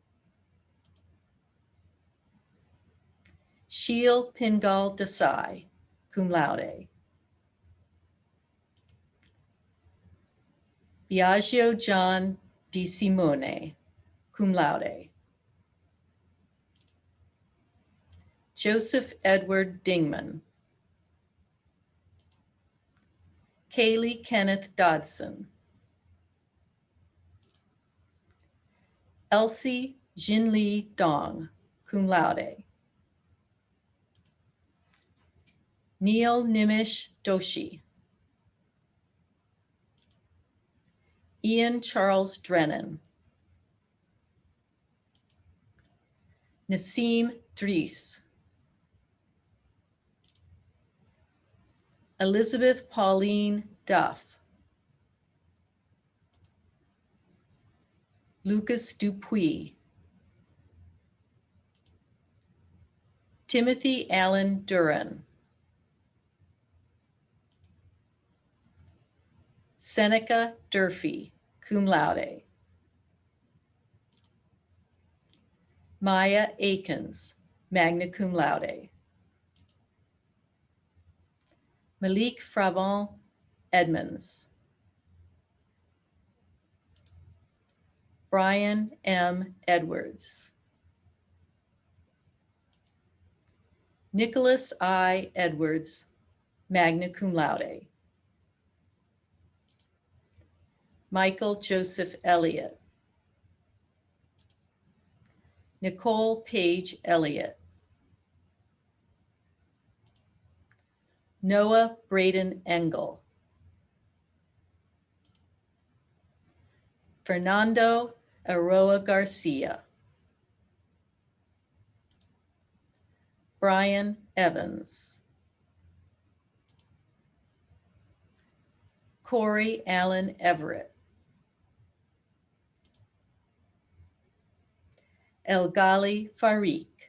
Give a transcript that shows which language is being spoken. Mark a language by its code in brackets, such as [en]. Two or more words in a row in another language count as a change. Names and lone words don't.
[en] Sheil Pingal Desai, [la] cum laude. [en] Biagio John Di Simone, [la] cum laude. [en] Joseph Edward Dingman. Kaylee Kenneth Dodson. Elsie Jinli Dong, [la] cum laude. [en] Neil Nimish Doshi. Ian Charles Drennan. Nassim Dries. Elizabeth Pauline Duff. Lucas Dupuis. Timothy Allen Duran. Seneca Durfee, [la] cum laude. [en] Maya Akins, [la] magna cum laude. [en] Malik Fravant Edmonds. Brian M. Edwards. Nicholas I. Edwards, [la] magna cum laude. Michael Joseph Elliott. [en] Nicole Page Elliott. Noah Braden Engel. Fernando Aroa Garcia. Brian Evans. Corey Allen Everett. Elgali Farik.